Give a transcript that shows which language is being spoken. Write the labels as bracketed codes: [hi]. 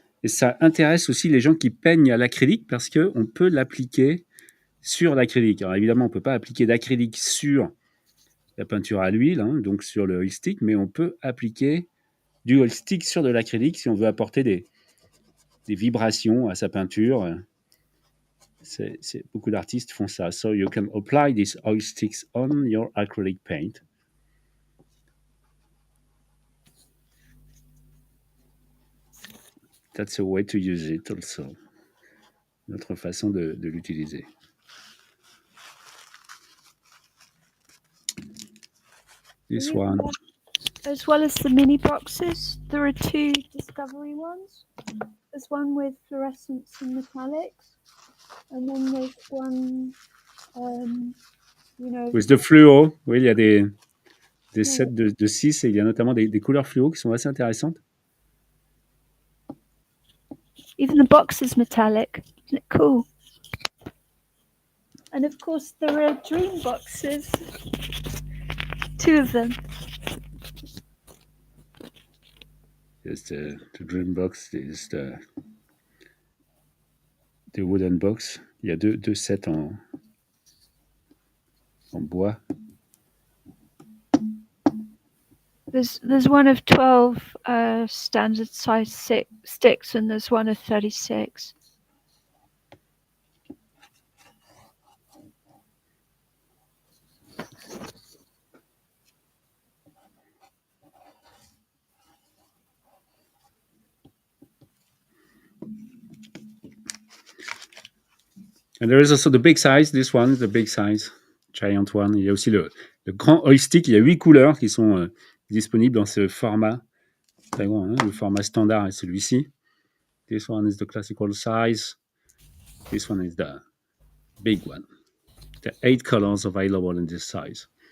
[fr] Et ça intéresse aussi les gens qui peignent à l'acrylique parce qu'on peut l'appliquer sur l'acrylique. Alors évidemment, on ne peut pas appliquer d'acrylique sur la peinture à l'huile, hein, donc sur le oil stick, mais on peut appliquer du oil stick sur de l'acrylique si on veut apporter des vibrations à sa peinture. Beaucoup d'artistes font ça. [en] So you can apply these oil sticks on your acrylic paint. That's a way to use it also. [fr] Une autre façon de l'utiliser. [en] This one. As well as the mini boxes, there are 2 discovery ones. There's one with fluorescence and metallics, and then there's one, With the fluo, [fr] oui, il y a des sets de 6 et il y a notamment des couleurs fluo qui sont assez intéressantes. [en] Even the box is metallic. Isn't it cool? And of course, there are dream boxes. 2 of them. Yes, the dream box is the wooden box. [fr] Il y a deux sets en bois. [en] There's one of 12 standard size sticks, and there's one of 36. And there is also the big size. This one, the big size, giant one. [fr] Il y a aussi le grand oil stick. Il y a 8 couleurs qui sont disponibles dans ce format. Très grand, hein? Le format standard est celui-ci. [en] This one is the classical size. This one is the big one. There are 8 colors available in this size.